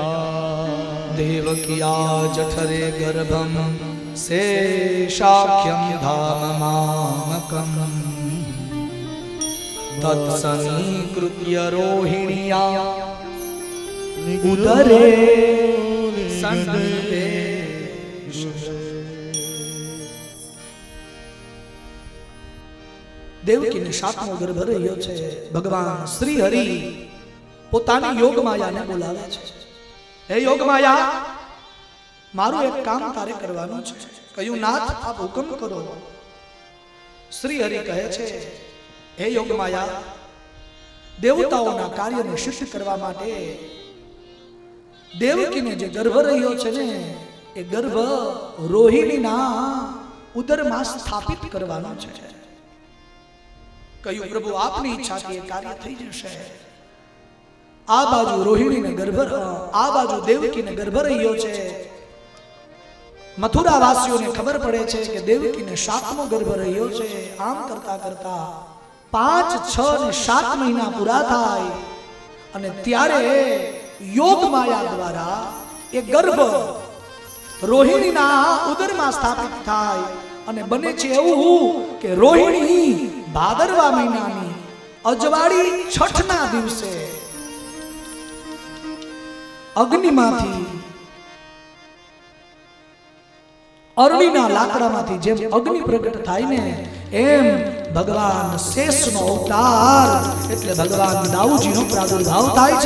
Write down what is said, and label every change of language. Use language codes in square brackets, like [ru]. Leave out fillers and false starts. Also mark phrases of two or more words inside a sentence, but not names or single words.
[sa] देवकिया जठरे गर्भं शेषाख्यं धाम मामकं तत्समीकृत्य रोहिण्या उदरे सन्निधे। [gu] દેવકીને સાતમો ગર્ભ રહ્યો છે। ભગવાન શ્રી હરિ પોતાની યોગ માયાને બોલાવે છે। હે યોગ માયા, મારું એક કામ તારે કરવાનું છે। કહ્યું નાથ આપ હુકમ કરો। શ્રી હરિ કહે છે હે યોગ માયા, દેવતાઓના કાર્યને સિદ્ધ કરવા માટે દેવકીને જે ગર્ભ રહ્યો છે ને એ ગર્ભ રોહિણીના ઉદરમાં સ્થાપિત કરવાનો છે। કહ્યું પ્રભુ આપની ઇચ્છાથી એ કાર્ય થઈ જશે। આ બાજુ રોહિણીને ગર્ભ, આ બાજુ દેવકીને ગર્ભ રહ્યો છે। મથુરાવાસીઓને ખબર પડે છે કે દેવકીને 7મો ગર્ભ રહ્યો છે। આમ કરતા કરતા 5, 6 ને 7 મહિના પૂરા થાય અને ત્યારે યોગ માયા દ્વારા એ ગર્ભ રોહિણીના ઉદરમાં સ્થાપિત થાય અને બને છે એવું કે રોહિણી ભાદરવા મહિનાની અજવાળી છઠના દિવસે અગ્નિમાંથી અરણીના લાકડામાંથી જેમ અગ્નિ પ્રગટ થાય ને એમ ભગવાન શેષનો અવતાર એટલે ભગવાન દાઉજીનો પ્રાદુર્ભાવ થાય છે।